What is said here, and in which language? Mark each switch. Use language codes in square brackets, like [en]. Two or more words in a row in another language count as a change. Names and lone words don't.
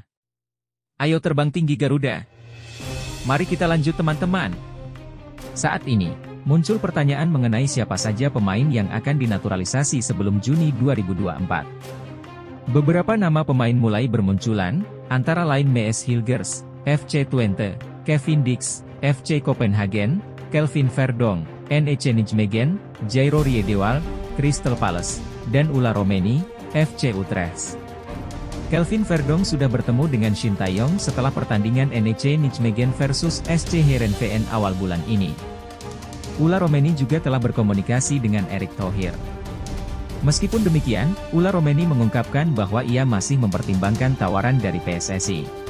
[id] Ayo terbang tinggi Garuda. Mari kita lanjut teman-teman. Saat ini, muncul pertanyaan mengenai siapa saja pemain yang akan dinaturalisasi sebelum Juni 2024. Beberapa nama pemain mulai bermunculan, antara lain Mees Hilgers, FC Twente, Kevin Dix, FC Copenhagen, Kelvin Verdonk, NEC Nijmegen, Jairo Riedewald, Crystal Palace, dan Ula Romeni, FC Utrecht. Kelvin Verdonk sudah bertemu dengan Shin Tae-yong setelah pertandingan NEC Nijmegen versus SC Heerenveen awal bulan ini. Ula Romeni juga telah berkomunikasi dengan Erick Thohir. Meskipun demikian, Ula Romeni mengungkapkan bahwa ia masih mempertimbangkan tawaran dari PSSI.